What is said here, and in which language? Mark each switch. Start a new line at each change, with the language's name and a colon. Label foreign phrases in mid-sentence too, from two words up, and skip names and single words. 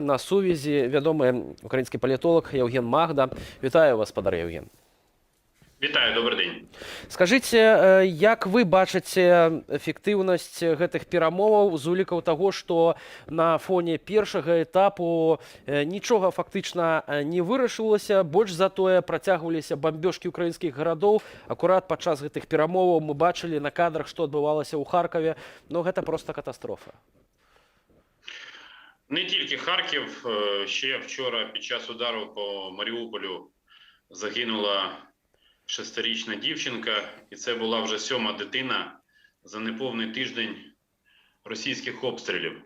Ukrainian: На сувязі відомий український політолог Євген Магда. Вітаю вас, пане Євген. Вітаю, добрий день. Скажіть, як ви бачите ефективність
Belarusian: гэтых перамоваў з улікаў таго, што на фоне першага этапу нічога фактычна не вырашылася, больш затое працягваліся бамбёжкі украінскіх гарадоў. Акурат падчас гэтых перамоваў мы бачылі на кадрах, што адбывалася ў Харкаве, но гэта проста катастрофа.
Ukrainian: Не тільки Харків, ще вчора під час удару по Маріуполю загинула 6-річна дівчинка, і це була вже 7-ма дитина за неповний тиждень російських обстрілів.